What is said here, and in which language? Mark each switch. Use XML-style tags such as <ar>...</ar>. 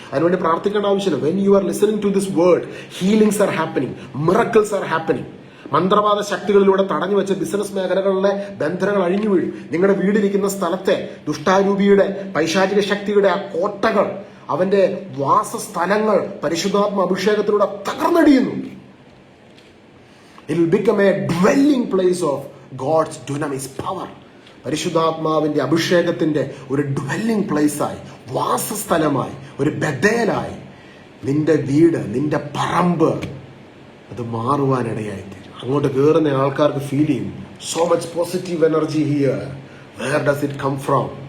<ml>അതിനുവേണ്ടി പ്രാർത്ഥിക്കേണ്ട ആവശ്യമില്ല.</ml> <en>When you are listening to this word, healings are happening, miracles are happening.</en> <ml>മന്ത്രവാദ ശക്തികളിലൂടെ തടഞ്ഞു വെച്ച ബിസിനസ് മേഖലകളിലെ ബന്ധനങ്ങൾ അഴിഞ്ഞു വീഴും. നിങ്ങളുടെ വീടിരിക്കുന്ന സ്ഥലത്തെ ദുഷ്ടാരൂപിയുടെ പൈശാചിക ശക്തിയുടെ ആ കോട്ടകൾ, അവന്റെ വാസസ്ഥലങ്ങൾ പരിശുദ്ധാത്മ അഭിഷേകത്തിലൂടെ തകർന്നടിയുന്നു.</ml> <en>It will become a dwelling place of God's dunamis power.</en> <ml>പരിശുദ്ധാത്മാവിന്റെ അഭിഷേകത്തിന്റെ ഒരു ഡ്വെല്ലിംഗ് പ്ലേസായി, വാസസ്ഥലമായി, ഒരു ബദേലായി നിന്റെ വീട്, നിന്റെ പറമ്പ് അത് മാറുവാനിടയായിത്തീരും. അങ്ങോട്ട് കയറുന്ന ആൾക്കാർക്ക് ഫീൽ ചെയ്യും,</ml> <en>So much positive energy here, where does it come from?</en>